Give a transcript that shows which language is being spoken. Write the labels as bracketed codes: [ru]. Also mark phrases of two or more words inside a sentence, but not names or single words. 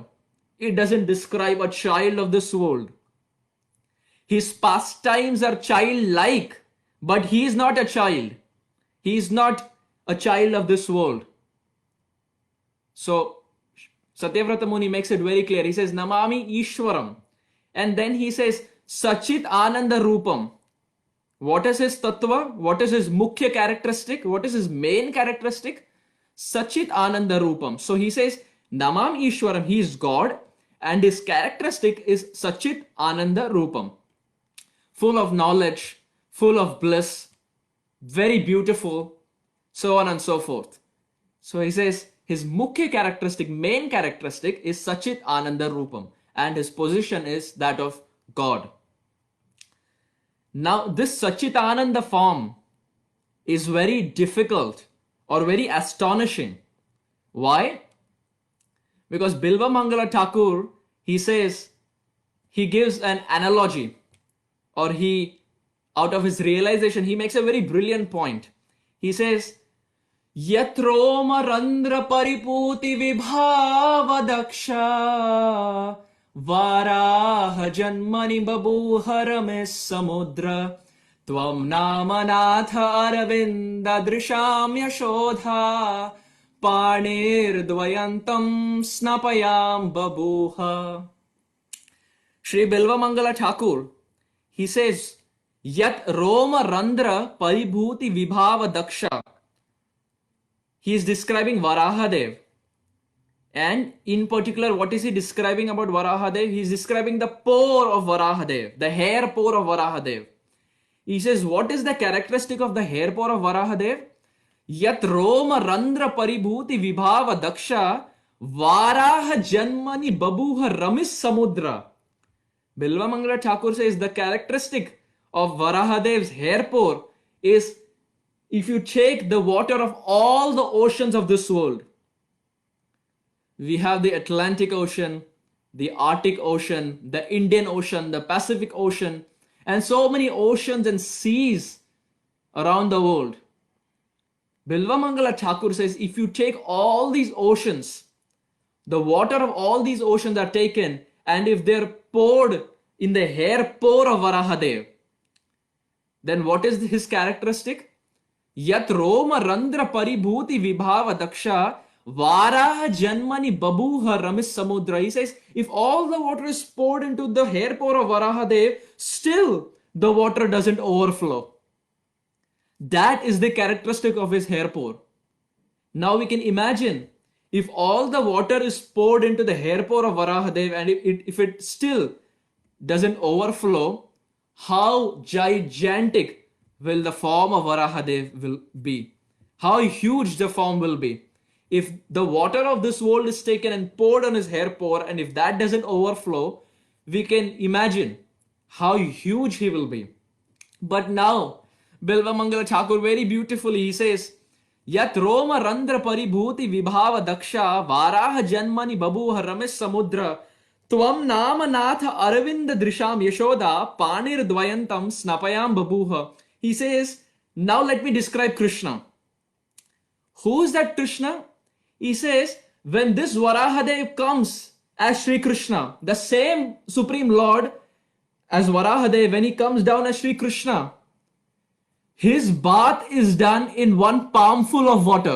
[en] It doesn't describe a child of this world. His pastimes are childlike, but he is not a child. He is not a child of this world. So Satyavrata Muni makes it very clear. He says namāmīśvaram. And then he says sac-cid-ānanda-rūpam. What is his tattva? What is his mukhya characteristic? What is his main characteristic? Sac-cid-ānanda-rūpam. So he says namāmīśvaram, he is God, and his characteristic is sac-cid-ānanda-rūpam. Full of knowledge, full of bliss, very beautiful, so on and so forth. So he says his mukhya characteristic, main characteristic is sac-cid-ānanda-rūpam, and his position is that of God. Now this sac-cid-ānanda form is very difficult or very astonishing. Why? Because Bilva Mangala Thakur, he says, he gives an analogy, or he, out of his realization, he makes a very brilliant point. He says, [sa] Yatroma randra pariputi vibhava daksha varaha janmani babuharamis samudra tvam namanatha aravinda drisham yaśodā panir dvayantam snapayam babuha. [en] Shri Bilva Mangala Thakur, he says, [sa] Yat Roma Randra Paribhuti Vibhava Daksha. [en] He is describing Varahadev. And in particular, what is he describing about Varahadev? He is describing the pore of Varahadev, the hair pore of Varahadev. He says, what is the characteristic of the hair pore of Varahadev? [sa] Yat Roma Randra Paribhuti Vibhava Daksha Varaha Janmani Babuha Ramis Samudra. [en] Bilva Mangala Thakur says the characteristic of Varahadev's hair pore is if you take the water of all the oceans of this world. We have the Atlantic Ocean, the Arctic Ocean, the Indian Ocean, the Pacific Ocean, and so many oceans and seas around the world. Bilva Mangala Thakur says if you take all these oceans, the water of all these oceans are taken, and if they're poured in the hair pore of Varahadev, then what is his characteristic? [sa] Yat Roma Randra Paribhuti Vibhava Daksha Varaha Janmani Babuha Ramis Samudra. [en] He says, if all the water is poured into the hair pore of Varahadev, still the water doesn't overflow. That is the characteristic of his hair pore. Now we can imagine if all the water is poured into the hair pore of Varahadev and if it still doesn't overflow, how gigantic will the form of Varahadev will be? How huge the form will be? If the water of this world is taken and poured on his hair pore, and if that doesn't overflow, we can imagine how huge he will be. But now, Bilva Mangala Thakur very beautifully, he says, [sa] Yat Roma Randra Paribhuti Vibhava Daksha Varaha Janmani Babuha Ramis Samudra Tvam nama natha aravinda drisham yaśodā panir dvayantam snapayam babuha. [en] He says, now let me describe Krishna. Who is that Krishna? He says, when this Varahadev comes as Sri Krishna, the same Supreme Lord as Varahadev, when he comes down as Sri Krishna, his bath is done in one palmful of water.